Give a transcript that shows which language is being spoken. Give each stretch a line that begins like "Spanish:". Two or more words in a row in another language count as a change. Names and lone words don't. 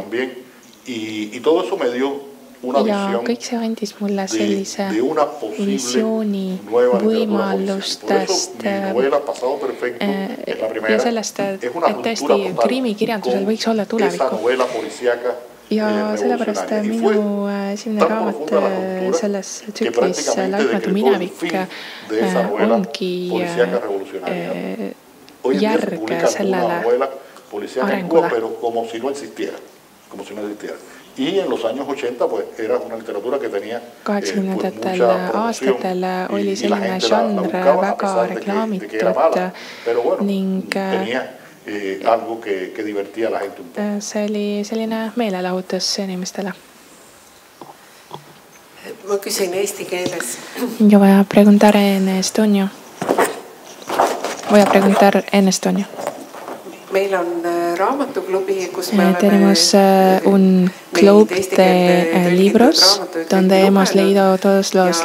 Estonian: Ja kõik see andis mulle sellise visiooni võimalustest ja sellest, et tõesti krimikirjandusel võiks olla tulevikku. Ja sellepärast minu esimene raamat selles tsüklis Laitmatu minevik ongi järg sellele arengule.
Spanish: Y en los años 80 pues era una literatura que tenía
Estonian: 80ndatel aastatel oli selline žanr väga reklaamitud ning
Spanish: algo que divertía a la gente un poco.
Estonian: See oli selline meelelahutus inimestele.
Spanish: Yo voy a preguntar en estonio. Tenemos un club de libros donde hemos leído todos los